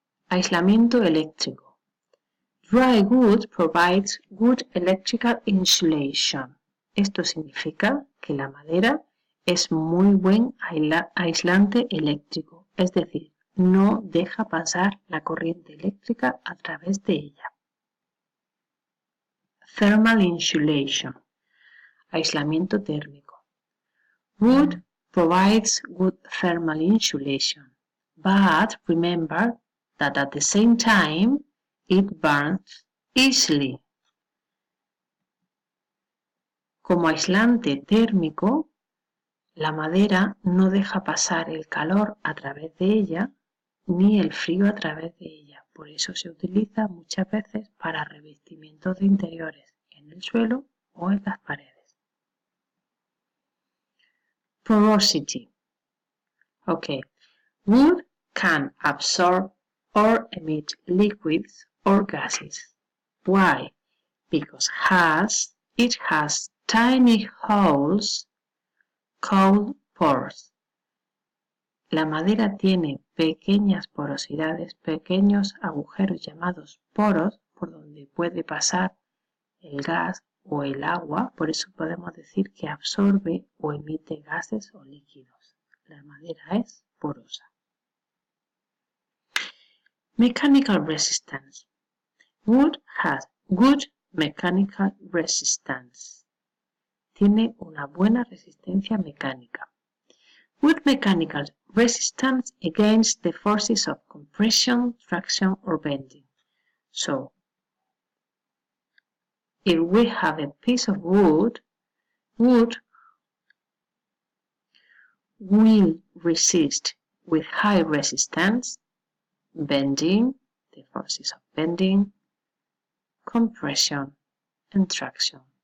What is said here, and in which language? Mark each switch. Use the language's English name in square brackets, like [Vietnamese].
[Spanish] Aislamiento eléctrico. [English] Dry wood provides good electrical insulation. [Spanish] Esto significa que la madera es muy buen aislante eléctrico, es decir, no deja pasar la corriente eléctrica a través de ella. [English] Thermal insulation, [Spanish] aislamiento térmico. [English] Wood provides good thermal insulation, but remember that at the same time it burns easily. [Spanish] Como aislante térmico, la madera no deja pasar el calor a través de ella ni el frío a través de ella. Por eso se utiliza muchas veces para revestimientos de interiores en el suelo o en las paredes. [English] Porosity. Okay. Wood can absorb or emit liquids or gases. Why? Because it has tiny holes called pores. [Spanish] La madera tiene pequeñas porosidades, pequeños agujeros llamados poros, por donde puede pasar el gas o el agua, por eso podemos decir que absorbe o emite gases o líquidos. La madera es porosa. [English] Mechanical resistance. Wood has good mechanical resistance. [Spanish] Tiene una buena resistencia mecánica. [English] Good mechanical resistance against the forces of compression, traction, or bending. So, if we have a piece of wood will resist with high resistance, bending, the forces of bending, compression, and traction.